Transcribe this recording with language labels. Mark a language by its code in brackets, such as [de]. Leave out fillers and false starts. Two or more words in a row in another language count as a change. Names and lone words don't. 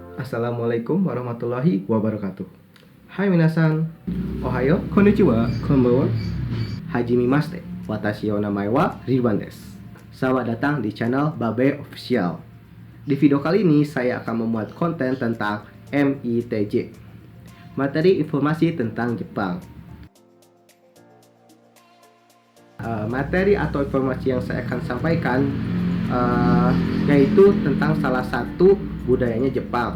[ar] السلام عليكم ورحمة الله وبركاته. [ja] はい皆さん、おはよう、こんにちは、こんばんは、はじめまして、私の名前は Ridwan です. [id] Selamat datang di channel Babe Official. Di video kali ini saya akan membuat konten tentang MITJ, materi informasi tentang Jepang. Materi atau informasi yang saya akan sampaikan yaitu tentang salah satu budayanya Jepang.